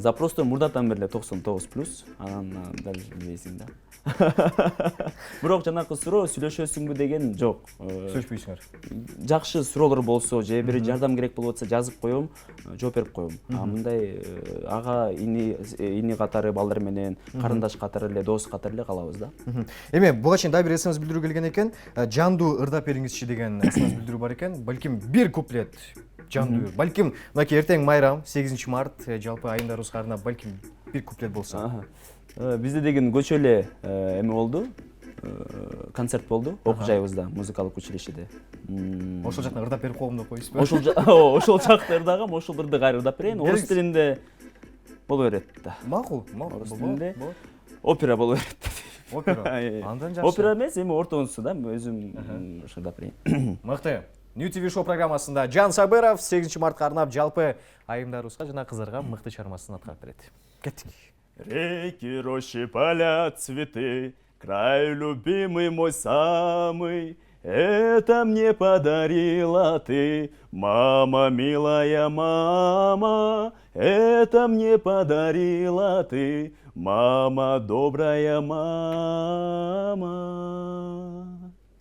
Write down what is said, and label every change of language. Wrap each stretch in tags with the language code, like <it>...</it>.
<ky>Запростор мурдатан бери 99+, анан дальше билбейсиң да. Бирок жанакы суроо сүйлөшөсүңбү деген жок. Сүйлөшпөйсүңөр. Жакшы суроолор болсо, же бир жардам керек болуп атса жазып коем, жооп берип коем. Мындай ага ини катары балдар менен, карындаш катары эле, дос катары эле калабыз да. Эми буга чейин дагы бир СМС билдирүү келген экен. Жанду ырдап бериңизчи деген СМС билдирүү бар экен. Балким бир куплет жанду. Балким мынакей эртең майрам 8 март жалпы айымдарыбызга арнап балким бир куплет болсо. Бизде деген көчө эле эме болду. Концерт болду окуу жайыбызда, музыкалык училищеде. Ошол жактан ырдап берип коем деп коесузбу? Ошол жакта ырдагам, ошол ырды кайра ырдап берейин. Орус тилинде боло берет да. Макул. Орус тилинде опера боло берет. Опера. Андан жакшы. Опера эмес, эми ортонусу да, өзүм ырдап берейин. Мыкты. New TV Show программасында Жан Сабыров 8 мартқа арнап жалпы айымдарыбызга жана кыздарга мыкты чыгармасын аткарып берет. Кеттик.</ky> <ru>Реки, рощи, поля, цветы, край любимый мой самый, это мне подарила ты, мама, милая мама, это мне подарила ты, мама, добрая мама.</ru>